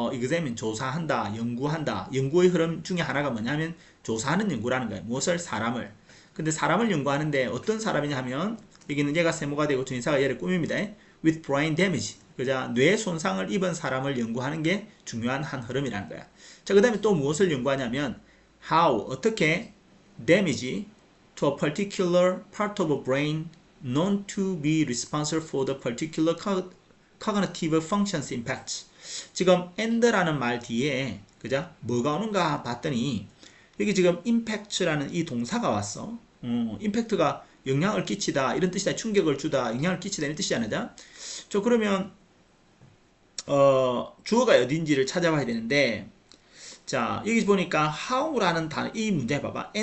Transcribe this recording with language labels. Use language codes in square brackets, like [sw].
[ko] examine 조사한다, 연구한다. 연구의 흐름 중에 하나가 뭐냐면 조사하는 연구라는 거예요. 무엇을? 사람을. 근데 사람을 연구하는데 어떤 사람이냐 하면 여기는 얘가 세모가 되고 전치사가 얘를 꾸밉니다. [en] with brain damage [ko] 그자 뇌 손상을 입은 사람을 연구하는 게 중요한 한 흐름이라는 거야. 자, 그 다음에 또 무엇을 연구하냐면 [en] how [ko] 어떻게 [en] damage to a particular part of a brain known to be responsible for the particular cognitive functions impact. [ko] 지금 and라는 말 뒤에 그죠? 뭐가 오는가 봤더니 여기 지금 impact라는 이 동사가 왔어. impact가 영향을 끼치다 이런 뜻이다. 충격을 주다, 영향을 끼치다 이런 뜻이잖아. 저 그러면 주어가 어딘지를 찾아봐야 되는데, 자 여기 보니까 how라는 단어, 이 문제 봐봐.